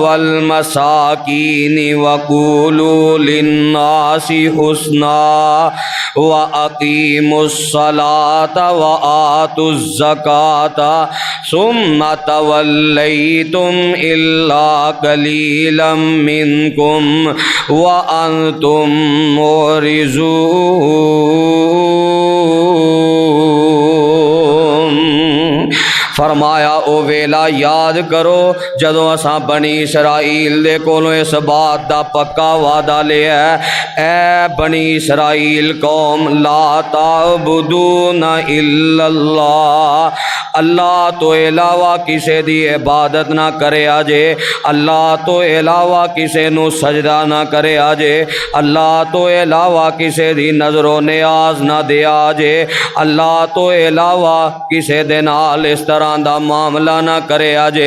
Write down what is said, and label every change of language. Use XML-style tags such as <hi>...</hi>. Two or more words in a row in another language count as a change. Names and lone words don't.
<ar>وَالْمَسَاكِينِ وَقُولُوا لِلنَّاسِ حُسْنًا وَأَقِيمُوا الصَّلَاةَ وَآتُوا الزَّكَاةَ ثُمَّ تَوَلَّيْتُمْ إِلَّا قَلِيلًا مِّنكُمْ وَأَنْتُمْ مُعْرِضُونَ۔</ar> <pa>فرمایا او ویلا یاد کرو جدوں اساں بنی اسرائیل دے کولوں اس بات دا پکا وعدہ لیا ہے، اے بنی اسرائیل قوم، لا</pa> <ar>تعبدون الا اللہ،</ar> <pa>اللہ تو علاوہ کسے دی عبادت نہ کرے آجے، اللہ تو علاوہ کسے نو سجدہ نہ کرے آجے، اللہ تو علاوہ کسے دی نظر و نیاز نہ دے آجے، اللہ تو علاوہ کسے دے نال اس طرح دا معاملہ نہ کرے آجے۔</pa>